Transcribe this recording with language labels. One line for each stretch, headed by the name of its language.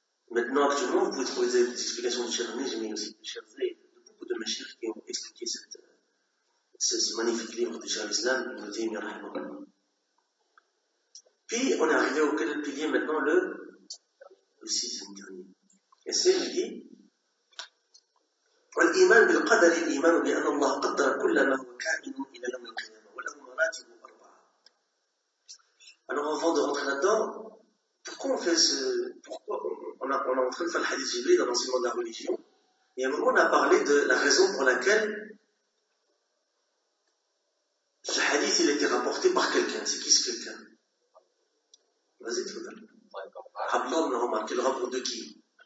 French: Maintenant, actuellement, vous pouvez trouver des explications de Chirazémi, mais aussi de Chirazé, de beaucoup de mashaykhs qui ont expliqué ce magnifique livre de Chirazlam, de Zémi Rahman. Puis, on est arrivé au quel pilier maintenant, le sixième dernier. Et c'est lui dit,
Arabic: والإيمان بالقدر الإيمان بأن الله قدر كل ما هو كائن إلى يوم القيامة وله مراتب أربعة.
French: Alors avant de rentrer là-dedans, pourquoi on fait ce, pourquoi on est en train de faire le hadith jibril dans l'enseignement de la religion? Et à un moment on a parlé de la raison pour laquelle ce hadith il a été rapporté par quelqu'un. C'est qui ce quelqu'un? Vas-y, tu vois. Abdallah ibn Omar. Quel rapport de qui?